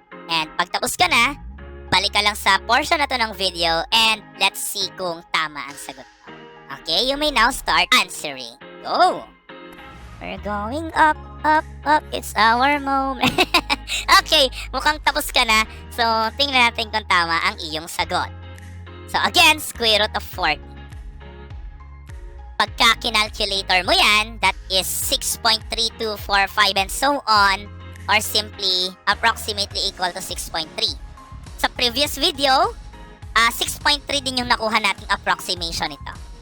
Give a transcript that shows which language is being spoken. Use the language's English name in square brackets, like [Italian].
[Filipino] And pagtapos ka na, balik ka lang sa portion na to ng video [English] and let's see [Filipino] kung tama ang sagot mo. [English] Okay, you may now start answering. Go! We're going up, up, up. It's our moment. Okay, [Filipino] mukhang tapos ka na. So, tingnan natin kung tama ang iyong sagot. [English] So, again, square root of 40. [Filipino] Pagka kinalculator mo yan, [English] that is 6.3245 and so on, or simply approximately equal to 6.3. [Filipino] Sa previous video, 6.3 din yung nakuha nating approximation ito.